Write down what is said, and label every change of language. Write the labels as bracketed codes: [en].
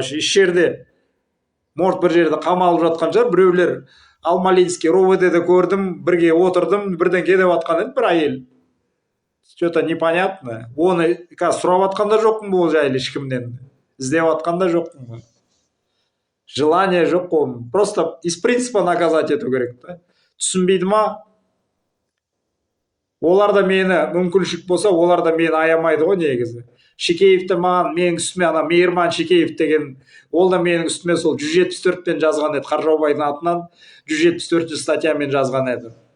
[kk] Еш жерде, может бір жерде қамалып жатқан шығар, біреулер Алмалинский РОВД-де көрдім, бірге отырдым, бірден кетіп атқан еді бір әйел. [ru] Что-то непонятно. [kk] Оны қазір сұрап атқанда жоқпын бұл жайлы ешкімнен. Іздеп атқанда жоқпын. Желание жоқ қой. [ru] Просто из принципа наказать [kk] ету керек. Түсінбейді ма? Олар да мені, мүмкіншілік болса, олар да мені аямайды ғой негізі. Шекеевті маған, менің үстіме, Мейірман Шекеев деген, ол да менің үстіме сол 174-пен жазған еді, Қаржаубайдың атынан 174 статьямен жазған еді.